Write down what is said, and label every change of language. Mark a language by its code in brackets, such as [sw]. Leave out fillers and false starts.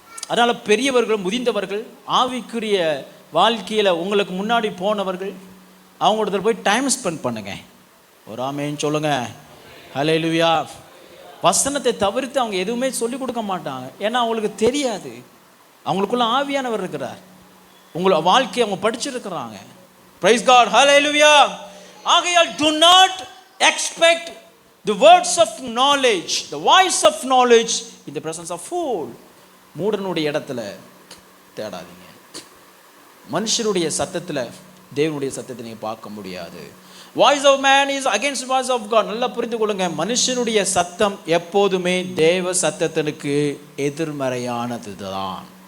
[ta] அதனால் பெரியவர்கள், முதிர்ந்தவர்கள், ஆவிக்குரிய வாழ்க்கையில் உங்களுக்கு முன்னாடி போனவர்கள், அவங்களோட போய் டைம் ஸ்பெண்ட் பண்ணுங்க. ஒரு ஆமேன்னு சொல்லுங்க. ஹல்லேலூயா. வசனத்தை தவிர்த்து அவங்க எதுவுமே சொல்லிக் கொடுக்க மாட்டாங்க. ஏன்னா அவங்களுக்கு தெரியாது, அவங்களுக்குள்ள ஆவியானவர் இருக்கிறார், உங்களை வாழ்க்கையை அவங்க படிச்சிருக்கிறாங்க. [en] Praise God, hallelujah. [ta] ஆகையால் [en] do not expect the words of knowledge, the voice of knowledge in the presence of fool. [ta] மூடனுடைய இடத்துல தேடாதீங்க. மனுஷருடைய சத்தத்தில் தேவனுடைய சத்தத்தை நீங்கள் பார்க்க முடியாது. [en] Voice of man is against voice of God. [ta] நல்லா புரிந்து கொள்ளுங்க, மனுஷனுடைய சத்தம் எப்போதுமே தேவ சத்தத்திற்கு எதிர்மறையானது தான்.